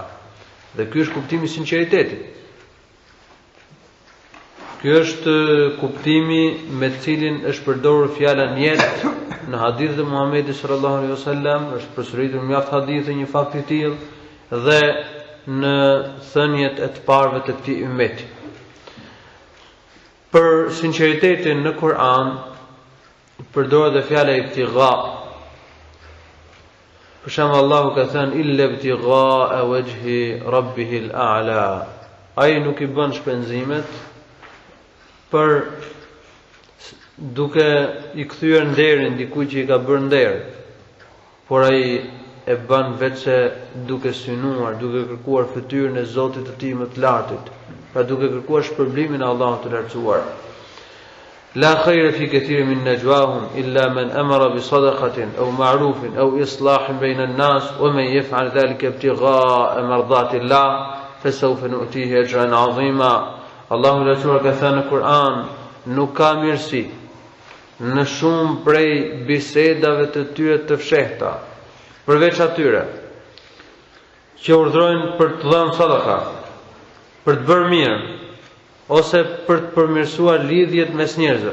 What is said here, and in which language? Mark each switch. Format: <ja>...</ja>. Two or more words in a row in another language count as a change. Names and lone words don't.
<sq>Dhe ky është kuptimi i sinqeritetit. Ky është kuptimi me të cilin është përdorur fjala niyet në hadithin e Muhamedit</sq> <ar>صلى الله عليه وسلم,</ar> <sq>është përsëritur mjaft hadithe një fakt i tillë dhe në thënjet e të parëve të këtij ummeti. Për sinqeritetin në Kur'an përdoret dhe fjala ibtigha. Për shembull Allahu ka thënë</sq> <ar>إلا ابتغاء وجه ربه الأعلى.</ar> <sq>Ai nuk i bën shpenzimet për duke i kthyer nderin dikujt që i ka bërë nder, por ai e bën vetë duke synuar, duke kërkuar fytyrën e Zotit të tij më të lartit, pra duke kërkuar shpërblimin e Allahut të lartësuar.</sq> <ar>لا خير في كثير من نجواهم إلا من أمر بصدقة أو معروف أو إصلاح بين الناس ومن يفعل ذلك ابتغاء مرضات الله فسوف نؤتيه أجرا عظيما.</ar> <sq>Allahu lartësuar ka thënë në Kur'an, nuk ka mirësi në shumë prej bisedave të tyre të fshehta, përveç atyre që urdhrojnë për të dhënë sadaka, për të bërë mirë, ose për të përmirësuar lidhjet mes njerëzve.</sq>